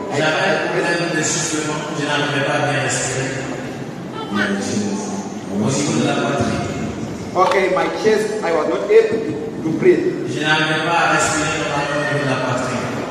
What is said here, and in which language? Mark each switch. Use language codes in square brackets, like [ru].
[fr] J'avais un problème de soufflement, je n'arrivais pas à bien respirer. Au niveau de la poitrine. [en] Okay, my chest, I was not able to breathe. [fr] Je n'arrivais pas à respirer normalement au niveau de la poitrine.